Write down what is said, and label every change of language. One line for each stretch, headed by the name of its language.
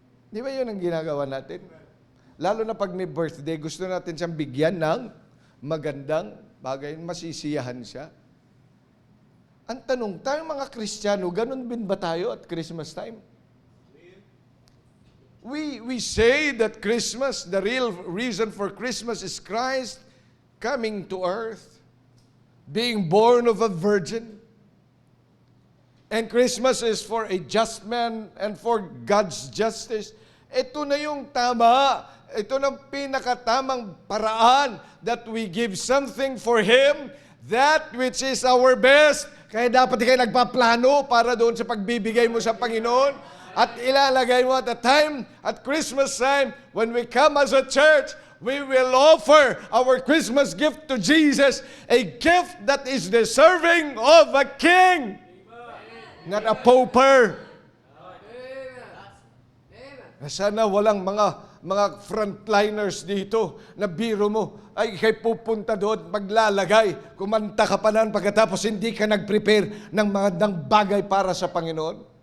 Filipino: Di ba yun ang ginagawa natin? Lalo na pag may birthday, gusto natin siyang bigyan ng magandang bagay, masisiyahan siya. Ang tanong, tayong mga Kristiyano, ganun din ba tayo at Christmas time?
English: We say that Christmas, the real reason for Christmas is Christ coming to earth, being born of a virgin. And Christmas is for a just man and for God's justice.
Filipino: Ito na yung tama. Ito na pinakatamang paraan
English: that we give something for Him, that which is our best.
Filipino: Kaya dapat kayo nagpaplano para doon sa pagbibigay mo sa Panginoon. At ilalagay mo at Christmas time,
English: when we come as a church, we will offer our Christmas gift to Jesus, a gift that is deserving of a king, not a pauper.
Filipino: Sana walang mga frontliners dito na biro mo ay ikay pupunta doon, maglalagay, kumanta ka pa nan pagkatapos hindi ka nag-prepare ng magandang bagay para sa Panginoon.